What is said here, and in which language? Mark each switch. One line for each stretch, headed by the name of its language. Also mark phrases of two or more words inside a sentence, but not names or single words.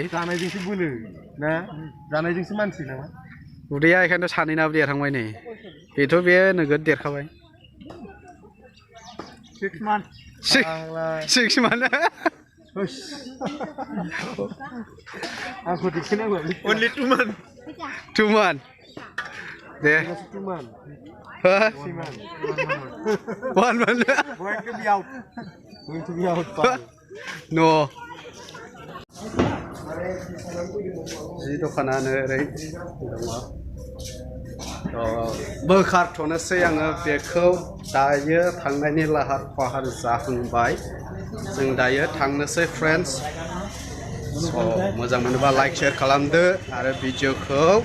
Bodo: जानायजोंसो बोलो ना जानायजोंसो मानसि नामा उदैया बेखायनोथ' सानैनाबो देरहांबाय नै बेथ' बे नोगोद देरखाबाय
English: 6 months 6 months
Bodo: आंखौ दिखोनांगौ
English: only 2 months 2 months दे 2 months 1 month going to be out
Bodo: no जि दखानानो ओरै दङ बोखारथ'नोसै आङो बेखौ दायो थांनायनि लाहार फाहार जाहांबाय जों दायो थांनोसै फ्रेन्ड्स स' मोजां मोनोबा
English: like share
Bodo: खालामदो आरो भिडिअखौ